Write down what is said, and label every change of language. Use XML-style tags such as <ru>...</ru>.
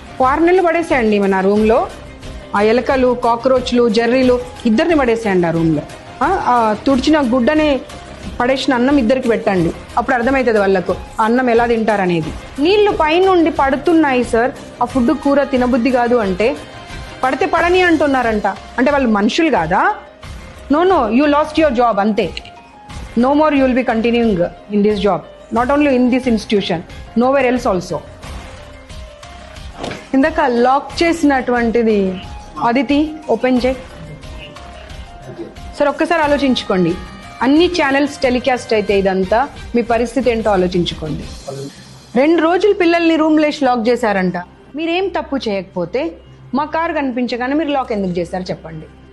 <te>6 నెలలు పడేసేయండి మన రూమ్లో. ఆ ఎలకలు, కాక్రోచ్లు, జర్రీలు ఇద్దరిని పడేసేయండి ఆ రూమ్లో. తుడిచిన గుడ్డని పడేసిన అన్నం ఇద్దరికి పెట్టండి. అప్పుడు అర్థమవుతుంది వాళ్ళకు ఆ అన్నం ఎలా తింటారనేది. నీళ్లు పైనుండి పడుతున్నాయి సార్. ఆ ఫుడ్ కూర తినబుద్ధి కాదు అంటే పడితే పడని అంటున్నారంట. అంటే వాళ్ళు మనుషులు కాదా?</te> <en>no, you lost your job</en> <te>అంతే.</te> <en>No more you will be continuing in this job. Not only in this institution, nowhere else also.</en> <te>ఇందాక లాక్ చేసినటువంటిది అదితి ఓపెన్ చేయి సార్. ఒక్కసారి ఆలోచించుకోండి. అన్ని ఛానల్స్ టెలికాస్ట్ అయితే ఇదంతా మీ పరిస్థితి ఏంటో ఆలోచించుకోండి. 2 రోజులు పిల్లల్ని రూమ్లో వేసి లాక్ చేశారంట. మీరేం తప్పు చేయకపోతే మా కారు కనిపించగానే మీరు లాక్ ఎందుకు చేశారు చెప్పండి.</te>